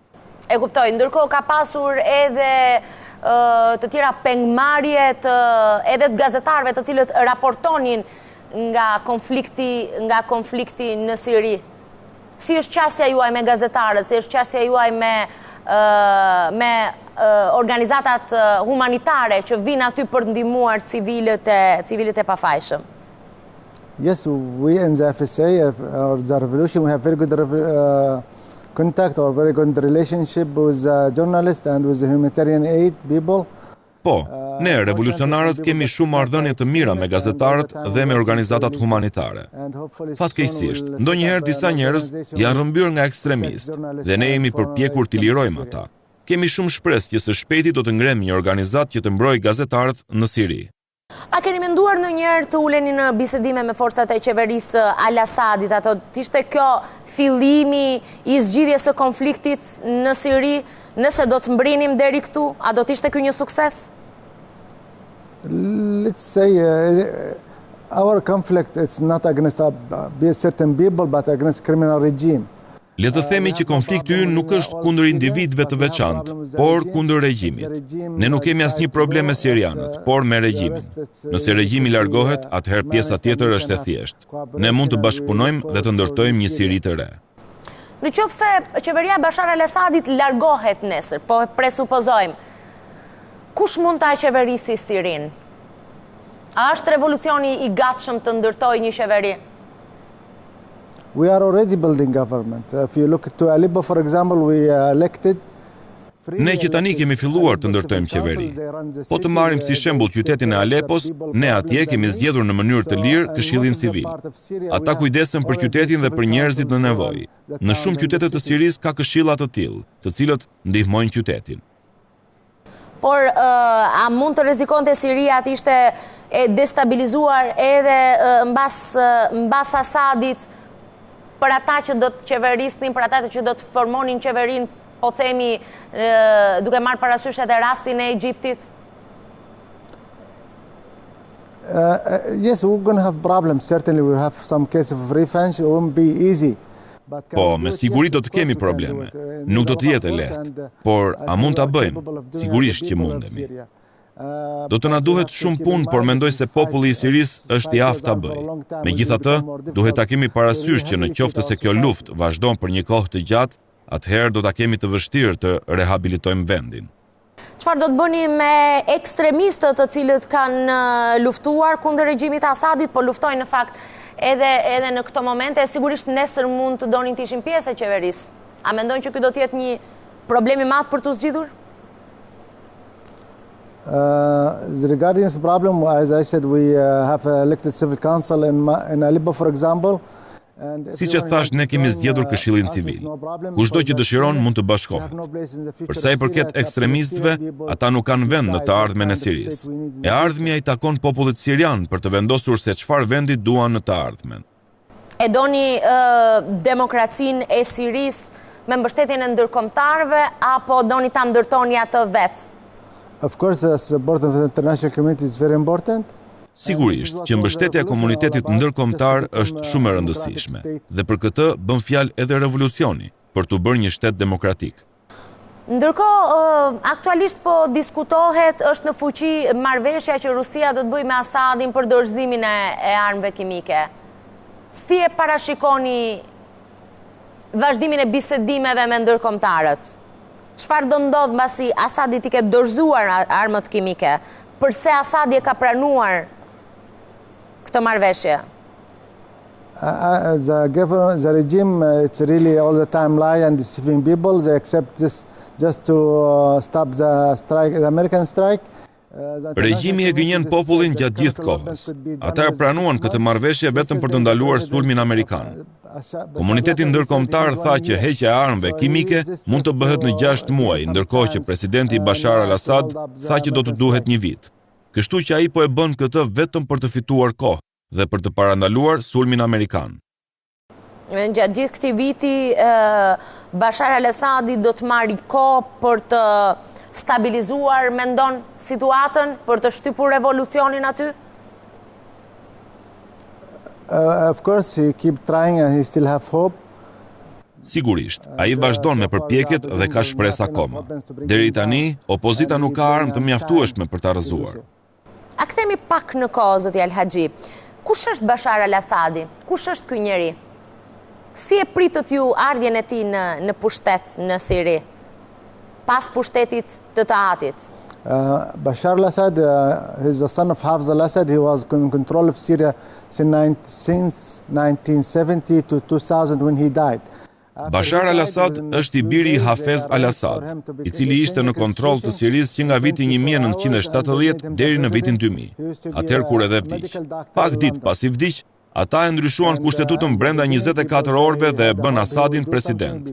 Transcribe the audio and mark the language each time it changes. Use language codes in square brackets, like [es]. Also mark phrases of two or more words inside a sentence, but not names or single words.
[sq] E kuptoj, ndërkohë ka pasur edhe të tjera pengmarrje edhe të gazetarëve të cilët raportonin nga konflikti në Siri. Si është qasja juaj me gazetarët, si është qasja juaj me organizatat humanitare që vinë aty për të ndihmuar civilët e pafajshëm? [en] Yes, we in the FSA or the revolution we have very good contact or very good relationship with journalists and with the humanitarian aid people. [sq] Po, ne revolucionarët kemi shumë marrëdhënie të mira me gazetarët dhe me organizatat humanitare. Fatkeqësisht, ndonjëherë disa njerëz janë rrëmbyer nga ekstremistë dhe ne jemi përpjekur t'i lirojmë ata. Kemi shumë shpresë që së shpejti do të ngremi një organizat që të mbrojë gazetarët në Siri. A keni menduar ndonjëherë të uleni në bisedime me forcat e qeverisë Al-Asadit, ato t'ishte kjo fillimi i zgjidhjes së konfliktit në Siri, nëse do të mbrinim deri këtu, a do t'ishte ky një sukses? [en] Let's say our conflict it's not against certain people but against criminal regime. [sq] Le të themi që konflikti ynë nuk është kundër individëve të veçantë, por kundër regjimit. Ne nuk kemi asnjë problem me sirianët, por me regjimin. Nëse regjimi largohet, atëherë pjesa tjetër është e thjeshtë. Ne mund të bashkëpunojmë dhe të ndërtojmë një Siri të re. Në qoftë se qeveria Bashar al-Asadit largohet nesër, po presupozojmë, kush mund ta qeverisi Sirin? A është revolucioni i gatshëm të ndërtojë një qeveri? [en] We are already building government. If you look to Aleppo, for example, we elected. [sq] Ne që tani kemi filluar të ndërtojmë qeveri. Po të marrim si shembull qytetin e Aleppos, ne atje kemi zgjedhur në mënyrë të lirë Këshillin Civil. Ata kujdesen për qytetin dhe për njerëzit në nevojë. Në shumë qytete të Sirisë ka këshilla të tillë, të cilët ndihmojnë qytetin. Por a mund të rrezikonte Siria të ishte e destabilizuar edhe mbas Asadit? Për ata që do të qeverisnin, për ata që do të formonin qeverin, po themi, duke marrë parasysh edhe rastin e Egjiptit? [en] Yes, we're going to have problems. Certainly we have some case of revenge. It won't be easy. [sq] Po, me siguri do të kemi probleme. Nuk do të jetë lehtë. Por, a mund ta bëjmë? Sigurisht që mundemi. Do të na duhet shumë punë, por mendoj se populli i Sirisë është i aftë ta bëjë. Megjithatë, duhet ta kemi parasysh që në qoftë se kjo luftë vazhdon për një kohë të gjatë, atëherë do ta kemi të vështirë të rehabilitojmë vendin. Çfarë do të bëni me ekstremistët të cilët kanë luftuar kundër regjimit të Asadit, po luftojnë në fakt edhe në këto momente, sigurisht nesër mund të donin të ishin pjesë e qeverisë. A mendojnë që ky do të jetë një problem i madh për t'u zgjidhur? [en] Regarding this problem, as I said, we have elected civil council in Aleppo, for example. [sq] Siç e thash, ne kemi zgjedhur Këshillin Civil. Kushdo që dëshiron mund të bashkohet. Për sa i përket ekstremistëve, ata nuk kanë vend në të ardhmen e Sirisë. E ardhmja i takon popullit sirian për të vendosur se çfarë vendi duan në të ardhmen. E doni demokracinë e Sirisë me mbështetjen e ndërkombëtarëve apo doni ta ndërtoni atë vetë? [en] Of course, the support of the international community is very important. [sq] Sigurisht që mbështetja e komunitetit ndërkombëtar është shumë e rëndësishme dhe për këtë bën fjalë edhe revolucioni për të bërë një shtet demokratik. Ndërkohë, aktualisht po diskutohet, është në fuqi marrëveshja që Rusia do të bëjë me Asadin për dorëzimin e armëve kimike. Si e parashikoni vazhdimin e bisedimeve me ndërkombëtarët? Çfarë do ndodh mbasi Asadi i ketë dorëzuar armët kimike? Përse Asadi e ka pranuar këtë marrëveshje? [en] The regime, it's really all the time lie and deceiving people. They accept this just to stop the strike, the American strike. [sq] Regjimi e gënjen popullin gjatë gjithë kohës. Ata e pranuan këtë marrëveshje vetëm për të ndaluar sulmin amerikan. Komuniteti ndërkombëtar tha që heqja e armëve kimike mund të bëhet në 6 muaj, ndërkohë që presidenti Bashar al-Assad tha që do të duhet 1 vit. Kështu që ai po e bën këtë vetëm për të fituar kohë dhe për të parandaluar sulmin amerikan. Gjatë gjithë këtij viti, Bashar al-Assadi do të marrë kohë për të stabilizuar, mendon, situatën, për të shtypur revolucionin aty? [en] Of course, he keep trying and he still have hope. [sq] Sigurisht, ai vazhdon me përpjekjet dhe ka shpresë akoma. Deri tani, opozita nuk ka armë të mjaftueshme për ta rrëzuar. A kthemi pak në kohë, zoti Al-Haxhi. Kush është Bashar al-Assadi? Kush është ky njeri? Si e pritët ju ardhjen e tij në pushtet në Siri? pas pushtetit të Taatit? [en] Bashar al-Assad, he's the son of Hafez al-Assad. He was in control of Syria since 1970 to 2000 when he died. [sq] Bashar al-Assad është i biri i Hafez al-Assad, i cili ishte në kontroll të Sirisë që nga viti 1970 deri në vitin 2000, atëherë kur edhe vdiq. Pak ditë pas i vdiq, ata e ndryshuan kushtetutën brenda 24 orëve dhe e bën Assadin president.